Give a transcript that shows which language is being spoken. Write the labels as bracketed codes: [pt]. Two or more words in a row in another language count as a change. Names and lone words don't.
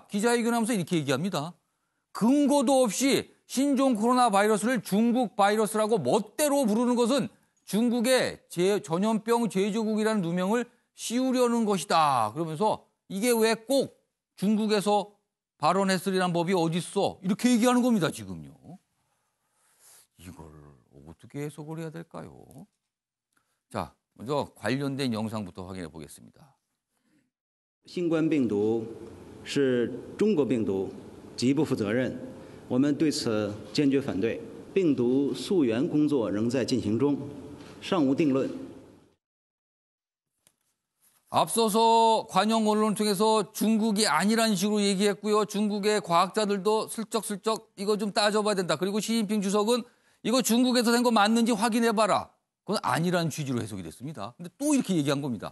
[ko] 기자회견하면서 이렇게 얘기합니다. 근거도 없이 신종 코로나 바이러스를 중국 바이러스라고 멋대로 부르는 것은 중국의 전염병 제조국이라는 누명을 씌우려는 것이다. 그러면서 이게 왜 꼭 중국에서 발언했으리란 법이 어딨어? 이렇게 얘기하는 겁니다, 지금요. 이걸 어떻게 해석을 해야 될까요? 자, 먼저 관련된 영상부터 확인해 보겠습니다. [zh] 新冠病毒是中国病毒，极不负责任，我们对此坚决反对。病毒溯源工作仍在进行中，尚无定论。 [ko] 앞서서 관영 언론을 통해서 중국이 아니란 식으로 얘기했고요. 중국의 과학자들도 슬쩍슬쩍 이거 좀 따져봐야 된다. 그리고 시진핑 주석은 이거 중국에서 된 거 맞는지 확인해봐라. 그건 아니라는 취지로 해석이 됐습니다. 근데 또 이렇게 얘기한 겁니다.